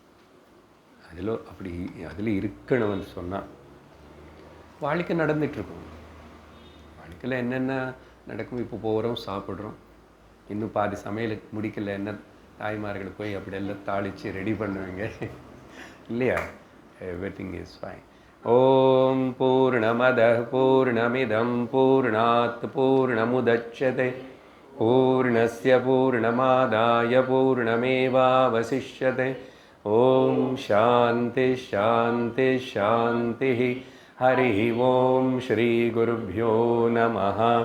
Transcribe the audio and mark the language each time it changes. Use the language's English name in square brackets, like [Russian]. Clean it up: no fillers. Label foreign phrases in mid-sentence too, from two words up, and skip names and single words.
[Tamil] அதில் இருக்கணும்னு சொன்னால் வாழ்க்கை நடந்துகிட்ருக்கும். வாழ்க்கையில் என்னென்ன நடக்கும்? இப்போ போகிறோம், சாப்பிட்றோம், இன்னும் பாதி சமையல் முடிக்கல. என்ன தாய்மார்கள் போய் அப்படியெல்லாம் தாளித்து ரெடி பண்ணுவீங்க இல்லையா? [English] Everything is fine. [Sanskrit] ओम् पूर्णमदः पूर्णमिदं पूर्णात् पूर्णमुदच्यते पूर्णस्य पूर्णमादाय पूर्णमेवावशिष्यते. ओम् शान्तिः शान्तिः शान्तिः. हरि ओम् श्री गुरुभ्यो नमः.